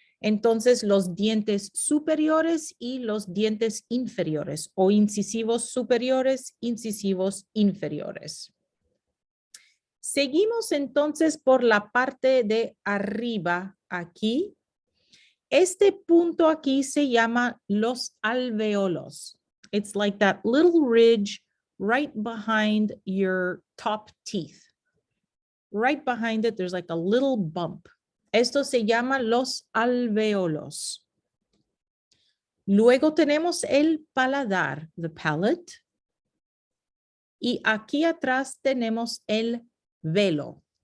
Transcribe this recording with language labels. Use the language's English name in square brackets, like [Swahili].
[Spanish] Entonces, los dientes superiores y los dientes inferiores, o incisivos superiores, incisivos inferiores. Seguimos entonces por la parte de arriba aquí. Este punto aquí se llama los alveolos. [English] It's like that little ridge right behind your top teeth. Right behind it, there's like a little bump. [Spanish] Esto se llama los alveolos. Luego tenemos el paladar, the palate. Y aquí atrás tenemos el velo.